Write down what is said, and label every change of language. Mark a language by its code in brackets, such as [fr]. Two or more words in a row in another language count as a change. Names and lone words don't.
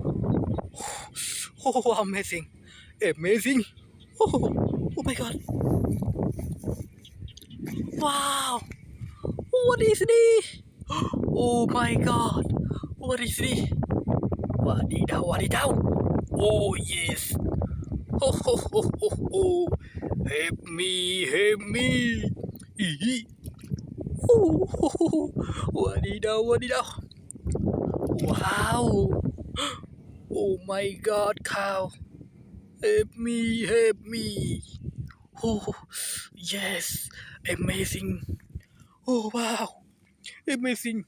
[en] Oh, amazing! Amazing! Oh my God! Wow! What is this? Oh my God! What is this? What did I? What did I? Oh yes! Ho ho ho ho ho! Help me! Help me! E. Oh, ho, ho, ho. What did I? What did I? Wow! Oh my God, cow! Help me! Help me! Oh, yes! Amazing! Oh wow! Amazing!